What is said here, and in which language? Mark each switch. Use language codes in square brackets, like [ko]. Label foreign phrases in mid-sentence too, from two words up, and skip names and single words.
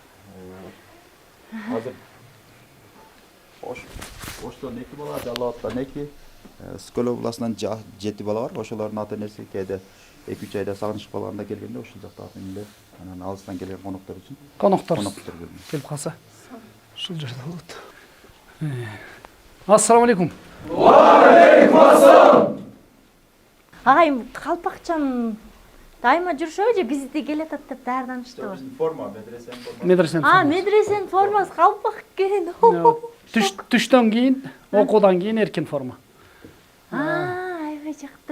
[ky] Азыр Оштон 2 бала, Жалал Абадтан 2, Скөл областынан 7 бала бар. Ошолордун ата энеси кээде 2-3 айда сагынышып калганда келгенде ошол жакта ата энелер, анан алыстан келген коноктор үчүн. Коноктор келип калса. Ушул жерде болот. [ar] السلام عليكم. وعليكم السلام. [ky] Агайым, калпакчан дайыма жүрүшөбү же бизди келатат деп даярданышты? Форма, медресенин формасы. Медресенин формасы калпак экен. Түштөн кийин, окуудан кийин эркин форма. Аябай жакты.